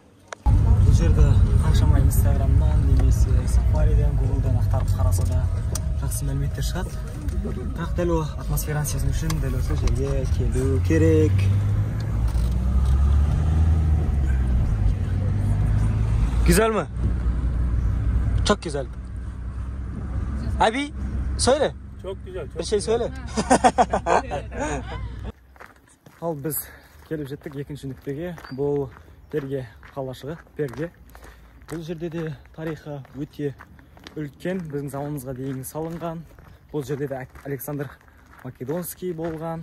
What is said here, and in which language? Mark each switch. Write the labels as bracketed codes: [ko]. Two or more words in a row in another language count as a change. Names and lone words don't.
[kk] Бұл жерді қаншама инстаграмнан немесе сафариден, гуглдан ақтарып қараса да жақсы мәліметтер шығады. Бірақ дәл ол атмосфераны сезіну үшін дәл осы жерге келу керек. [tr] Güzel mi? Çok güzel. Abi söyle. Çok güzel. Çok Bir şey güzel. söyle. [kk] Ал біз келіп жеттік екінші нүктеге. Бұл Перге қалашығы, Перге. Бұл жерде де тарихы өте үлкен, біздің заманымызға дейін салынған. Бұл жерде де Александр Македонский болған.